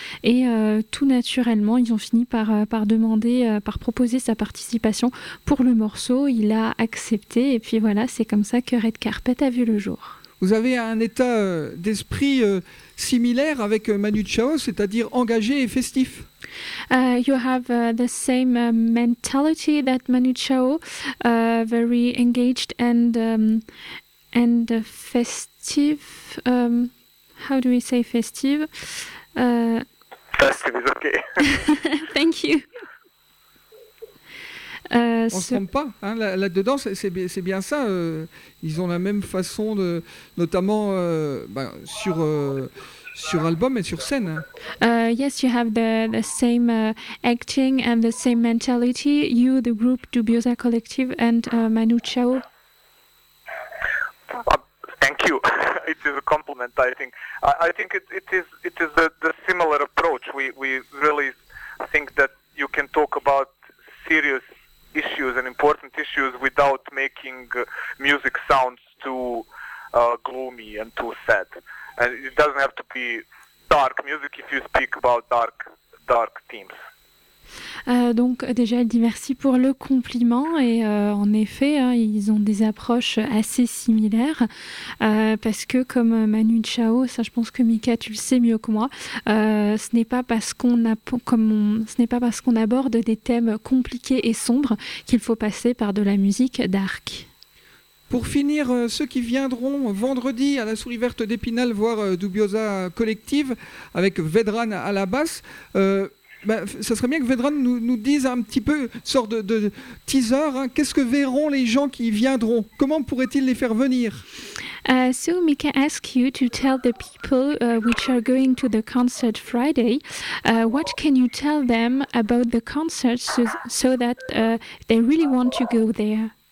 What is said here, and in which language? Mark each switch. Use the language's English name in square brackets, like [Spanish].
[French] Et tout naturellement, ils ont fini par proposer sa participation pour le morceau. Il a accepté. Et puis voilà, c'est comme ça que Red Carpet a vu le jour. Vous avez un état d'esprit similaire avec Manu Chao, c'est-à-dire engagé et festif. [English] You have the same mentality that Manu Chao, very engaged and festive. How do we say festive? Festive is okay. Thank you. [French] On ne se trompe pas, hein, là-dedans, c'est bien ça. Ils ont la même façon, de, notamment sur album et sur scène. [English] Yes, you have the same acting and the same mentality. You, the group Dubiosa Collective, and Manu Chao. Thank you. It is a compliment, I think. I think it is the similar approach. We really think that you can talk about serious issues and important issues without making music sounds too gloomy and too sad. And it doesn't have to be dark music if you speak about dark themes. [French] Donc déjà, elle dit merci pour le compliment et en effet, hein, ils ont des approches assez similaires parce que comme Manu Chao, ça je pense que Mika tu le sais mieux que moi, ce n'est pas parce qu'on aborde des thèmes compliqués et sombres qu'il faut passer par de la musique dark. Pour finir, ceux qui viendront vendredi à la Souris Verte d'Épinal voir Dubiosa Collective avec Vedran à la basse, ça serait bien que Vedran nous dise un petit peu, sorte de teaser, hein, qu'est-ce que verront les gens qui viendront? Comment pourrait-il les faire venir? [English] So Mika asks you to tell the people which are going to the concert Friday, what can you tell them about the concert so that they really want to go there?